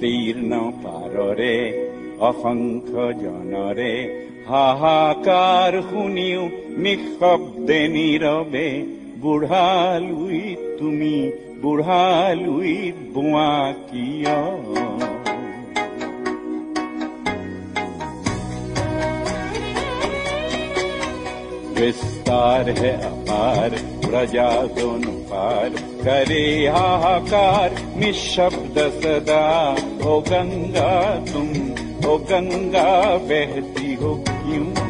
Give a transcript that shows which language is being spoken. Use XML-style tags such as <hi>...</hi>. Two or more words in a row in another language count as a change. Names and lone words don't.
<as>জীৰ্ণ পাৰৰে অসংখ্য জনৰে হাহাকাৰ শুনিও নিঃশব্দে নীৰৱে বুঢ়ালুইত বোৱা কিয়</as> <hi>विस्तार है अपार प्रजा दोनों पार करे हाहाकार निशब्द सदा ओ गंगा तुम ओ गंगा बहती हो क्यों</hi>